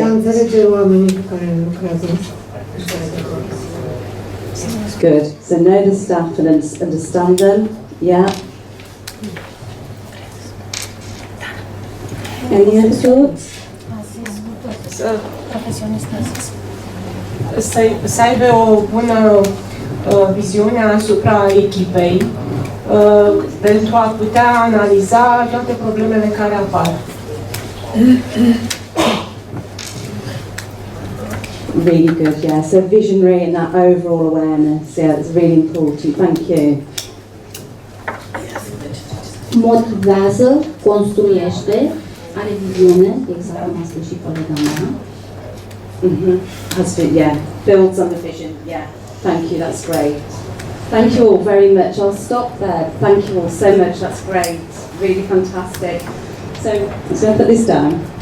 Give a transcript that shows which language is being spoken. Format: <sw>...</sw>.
<ro>De a înțelege oamenii cu care lucrează.</ro> <en>Good. So know the staff and understand them. Yeah. Any other thoughts?</en> <ro>Să aibă o bună viziune asupra echipei pentru a putea analiza toate problemele care apar.</ro> <en>Really good, yeah. So visionary and that overall awareness, yeah, that's really important. Thank you.</en> <ro>Motivează, construiește, are viziune, exact cum a spus și colega mea.</ro> <en>Has to, yeah, builds on the vision, yeah. Thank you, that's great. Thank you all very much. I'll stop there. Thank you all so much, that's great. Really fantastic. So, I'm going to put this down.</en>